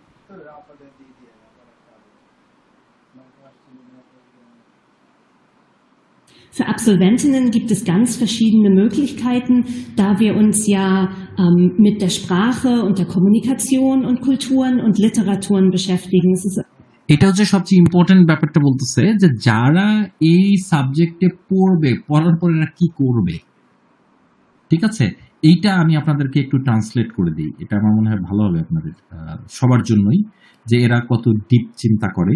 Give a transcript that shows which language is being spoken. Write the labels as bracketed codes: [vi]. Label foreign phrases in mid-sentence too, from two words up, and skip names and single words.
[de] Für Absolventinnen gibt es ganz verschiedene Möglichkeiten, da wir uns ja mit der Sprache und der Kommunikation und Kulturen und Literaturen beschäftigen. Es ist [bn] এটা হচ্ছে সবচেয়ে ইম্পর্টেন্ট ব্যাপারটা, বলতেছে যে যারা এই সাবজেক্টে পড়বে, পড়ার পর এরা কি করবে। ঠিক আছে, এইটা আমি আপনাদেরকে একটু ট্রান্সলেট করে দিই, এটা আমার মনে হয় ভালো হবে আপনাদের সবার জন্যই, যে এরা কত ডিপ চিন্তা করে।